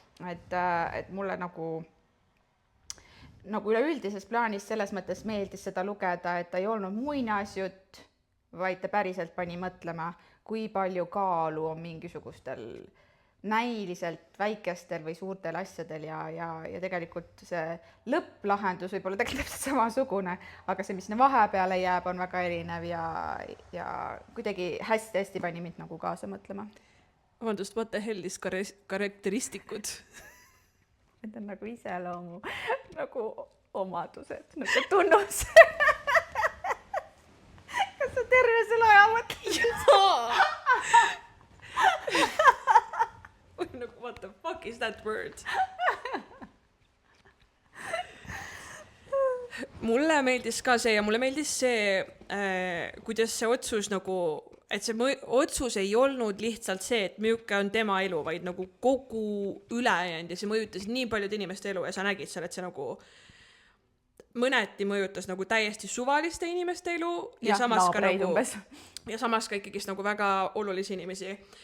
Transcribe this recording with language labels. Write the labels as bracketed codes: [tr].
[et] Et mulle nagu üleüldises plaanis selles mõttes meeldis seda lugeda, et ta ei olnud muinasjutt, vaid ta päriselt pani mõtlema, kui palju kaalu on mingisugustel näiliselt väikestel või suurtel asjadel ja tegelikult see lõpplahendus võib olla tegelikult samasugune, aga see, mis vahepeale jääb, on väga erinev ja kuidagi hästi-hästi pani mind nagu kaasa mõtlema. Vabandust, [en] what the hell is karakteristikud? [et] Need on nagu iseloomu, nagu omadused, nagu tunnus. Kas sa terve selle aja mõtlesid? Nagu, [en] what the fuck is that word? [et] Mulle meeldis ka see ja mulle meeldis see, kuidas see otsus nagu, et see otsus ei olnud lihtsalt see, et milline on tema elu, vaid nagu kogu ülejäänud ja see mõjutas nii paljude inimeste elu ja sa nägid seal, et see nagu mõneti mõjutas nagu täiesti suvaliste inimeste elu ja samas ka nagu, ja samas ka ikkagi nagu väga olulisi inimesi.